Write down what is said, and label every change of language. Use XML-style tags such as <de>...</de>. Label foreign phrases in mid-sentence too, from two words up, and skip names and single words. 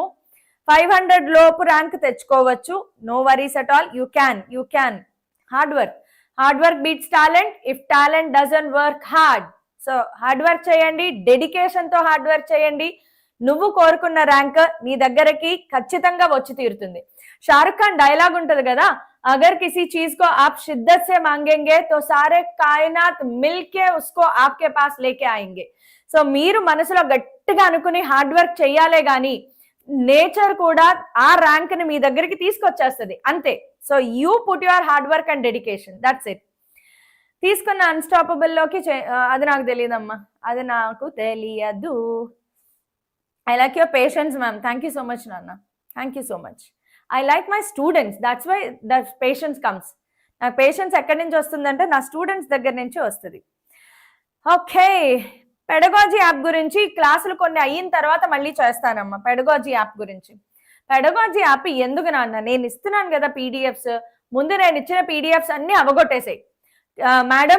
<te>500 లోపు ర్యాంక్ తెచ్చుకోవచ్చు,</te> <en>no worries at all. you can hard work beats talent if talent doesn't work hard.</en> <te>సో</te> <en>hard work</en> <te>చేయండి, డెడికేషన్ తో</te> <en>hard work</en> <te>చేయండి, నువ్వు కోరుకున్న ర్యాంక్ నీ దగ్గరకి ఖచ్చితంగా వచ్చి తీరుతుంది. షారుఖ్ ఖాన్ డైలాగ్ ఉంటది కదా,</te> <hi>అగర్ కిसी चीज को आप शिद्दत से मांगेंगे तो सारे कायनात मिलके उसको आपके पास लेके आएंगे.</hi> <te>సో మీరు మనసులో గట్టిగా అనుకుని</te> <en>hard work</en> <te>చెయ్యాలే గాని నేచర్ కూడా ఆ ర్యాంక్ ని మీ దగ్గరికి తీసుకొచ్చేస్తుంది అంతే.</te> <en>so you put your hard work and dedication, that's it.</en> <te>తీసుకున్న అన్స్టాపబుల్ లోకి అది నాకు తెలియదమ్మా, అది నాకు తెలియదు.</te> <en>I like your patience ma'am, thank you so much నాన్న, thank you so much. I like my students, that's why that patience comes.</en> <te>నాకు పేషెన్స్ ఎక్కడి నుంచి వస్తుందంటే నా స్టూడెంట్స్ దగ్గర నుంచి వస్తుంది. ఓకే, పెడగాజీ యాప్ గురించి క్లాసులు కొన్ని అయిన తర్వాత మళ్ళీ చేస్తానమ్మా. పెడగాజీ యాప్ గురించి, పెడగాజీ యాప్ ఎందుకు నాన్న, నేను ఇస్తున్నాను కదా పీడిఎఫ్స్, ముందు నేను ఇచ్చిన పీడిఎఫ్స్ అన్ని అవగొట్టేసాయి మేడం.</te>